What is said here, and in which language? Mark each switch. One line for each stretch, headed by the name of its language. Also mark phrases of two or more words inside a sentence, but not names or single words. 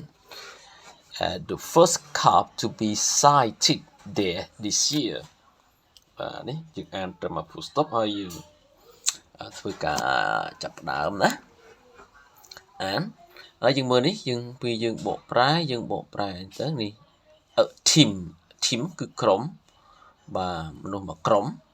English: The first calf to be sighted there this year.
Khmer: បាទនេះយើងអានត្រឹម
English: full stop
Khmer: ហើយយើងធ្វើការចាប់ផ្ដើមណាអានហើយយើងមើលនេះយើងបកប្រែទៅនេះ team គឺក្រុមបាទមនុស្សមួយក្រុម